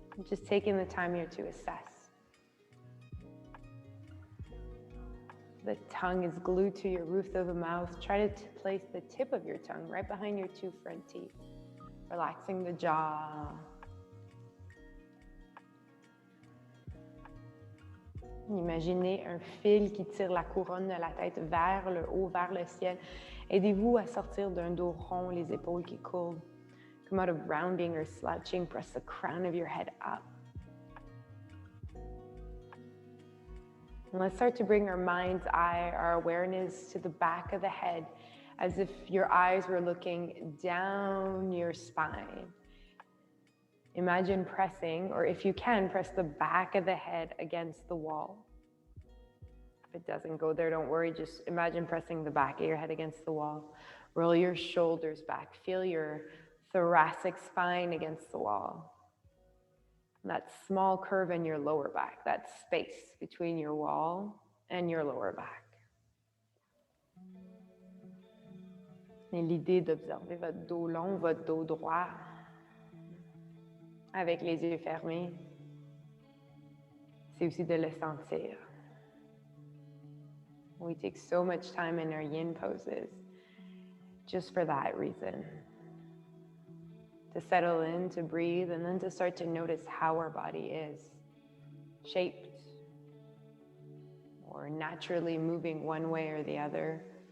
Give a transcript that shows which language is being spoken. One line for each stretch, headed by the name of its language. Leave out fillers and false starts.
English: Just taking the time here to assess. The tongue is glued to your roof of the mouth. Try to place the tip of your tongue right behind your two front teeth, relaxing the jaw.
French: Imaginez un fil qui tire la couronne de la tête vers le haut, vers le ciel. Aidez-vous à sortir d'un dos rond, les épaules qui courbent.
English: Come out of rounding or slouching. Press the crown of your head up. And let's start to bring our mind's eye, our awareness to the back of the head, as if your eyes were looking down your spine. Imagine pressing, or if you can, press the back of the head against the wall. If it doesn't go there, don't worry. Just imagine pressing the back of your head against the wall. Roll your shoulders back. Feel your thoracic spine against the wall. That small curve in your lower back, that space between your wall and your lower back.
French: Et l'idée d'observer votre dos long, votre dos droit, avec les yeux fermés, c'est aussi de le sentir.
English: We take so much time in our yin poses just for that reason. To settle in, to breathe, and then to start to notice how our body is shaped or naturally moving one way or the other.